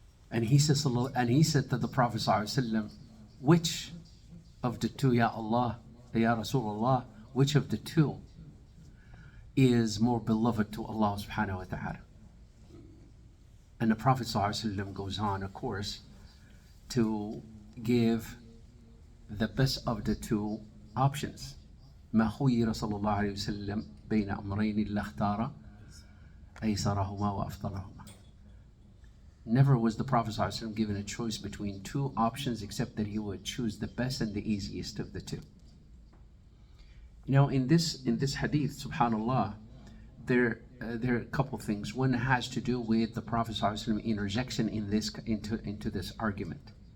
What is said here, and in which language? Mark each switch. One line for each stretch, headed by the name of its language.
English: And he said to the Prophet ﷺ, which of the two,
Arabic: Ya Allah, Ya Rasulullah,
English: which of the two is more beloved to Allah subhanahu wa ta'ala? And the Prophet ﷺ goes on, of course, to give the best of the two options.
Arabic: ما خير صلى الله عليه وسلم بين أمرين إلا اختار أيسرهما وأفضلهما.
English: Never was the Prophet ﷺ given a choice between two options except that he would choose the best and the easiest of the two. You know, in this hadith, subhanallah, there are a couple things. One has to do with the Prophet ﷺ interjection into this argument.